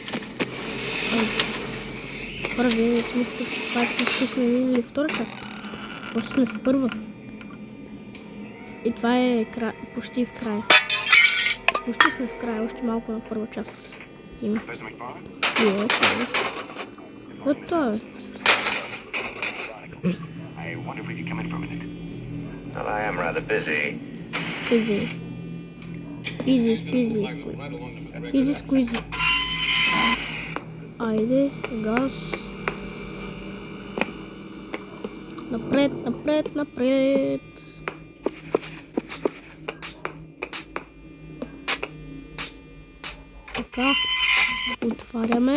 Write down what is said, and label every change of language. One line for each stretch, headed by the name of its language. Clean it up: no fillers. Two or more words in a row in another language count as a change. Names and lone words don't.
Bulgarian: Хора, вие не смислите, че това ще сме минали втора част. Просто сме в първа. И това е почти в края. Още сме в края, още малко на първа част. Има. Yes. Готово.
English: Well, I am rather busy. Easy squeezy.
Bulgarian: Айде, газ. Напред. Така, отваряме.